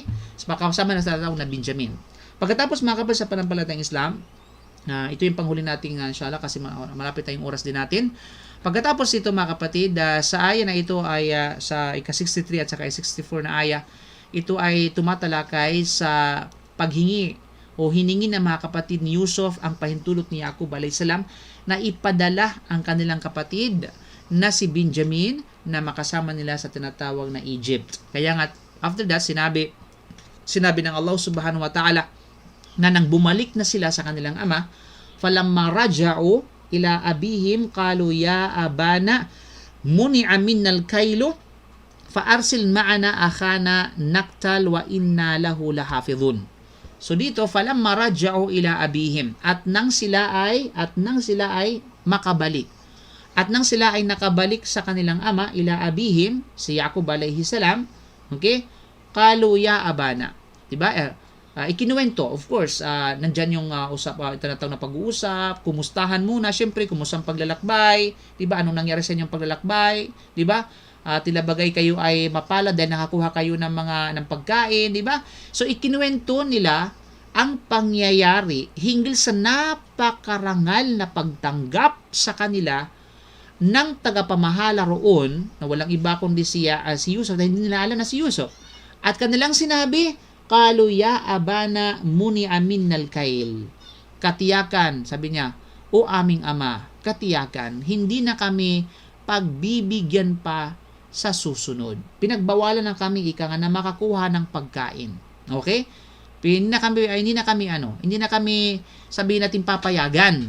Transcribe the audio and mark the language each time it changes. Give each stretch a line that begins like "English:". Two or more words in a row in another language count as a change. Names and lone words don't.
Filipino: So, kasama na sa tawag na Benjamin. Pagkatapos mga kapatid sa panampalatayang Islam, ito yung panghuli natin
Arabic: inshallah
Filipino: kasi malapit tayong oras din natin. Pagkatapos ito mga kapatid, sa aya na ito ay sa ika-63 at saka ika-64 na aya, ito ay tumatalakay sa paghingi o hiningi ng mga kapatid ni Yusuf ang pahintulot ni Yaqub
Arabic: alayhis salam
Filipino: na ipadala ang kanilang kapatid na si Benjamin na makasama nila sa tinatawag na Egypt. Kaya nga,
English: after that,
Filipino: sinabi ng Allah
Arabic: subhanahu wa ta'ala
Filipino: na nang bumalik na sila sa kanilang ama,
Arabic: فلما رجعوا إلى أبيهم قالوا يا أبانا منع منا الكيل فأرسل معنا أخانا نكتل وإنا له لحافظون.
Filipino: So dito,
Arabic: فلما رجعوا إلى أبيهم,
Filipino: at nang sila ay makabalik. At nang sila ay nakabalik sa kanilang ama,
Arabic: ila abihim,
Filipino: si Yaqub
Arabic: alayhi salam,
Filipino: okay?
Arabic: قالوا يا أبانا.
Filipino: Diba? Ikinuwento, of course, nandyan yung tinatawag na pag-uusap, kumustahan muna, syempre, kumusta ang paglalakbay, diba? Anong nangyari sa inyong paglalakbay, diba? Tila bagay kayo ay mapalad dahil nakakuha kayo ng pagkain, di ba? So ikinuwento nila ang pangyayari hinggil sa napakarangal na pagtanggap sa kanila ng tagapamahala roon na walang iba kundi si Yusuf, dahil hindi nila alam na si Yusuf. At kanilang sinabi,
Arabic: قالوا يا أبانا منع منا الكيل.
Filipino: Katiyakan, sabi niya, o aming ama, katiyakan, hindi na kami pagbibigyan pa sa susunod. Pinagbawalan na kami na makakuha ng pagkain. Okay? Hindi na kami sabihin natin papayagan.